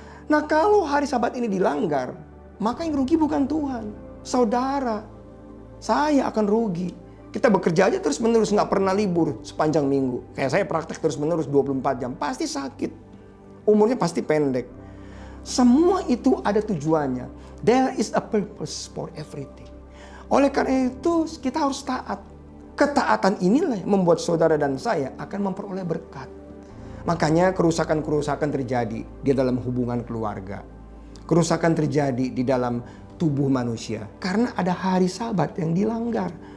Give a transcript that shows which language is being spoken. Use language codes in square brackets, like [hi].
[id] Nah, kalau hari Sabat ini dilanggar, maka yang rugi bukan Tuhan, saudara. Saya akan rugi. Kita bekerja aja terus menerus, nggak pernah libur sepanjang minggu. Kayak saya praktek terus menerus 24 jam, pasti sakit. Umurnya pasti pendek. Semua itu ada tujuannya. [en] There is a purpose for everything. [id] Oleh karena itu kita harus taat. Ketaatan inilah yang membuat saudara dan saya akan memperoleh berkat. Makanya kerusakan-kerusakan terjadi di dalam hubungan keluarga. Kerusakan terjadi di dalam tubuh manusia. Karena ada hari Sabat yang dilanggar.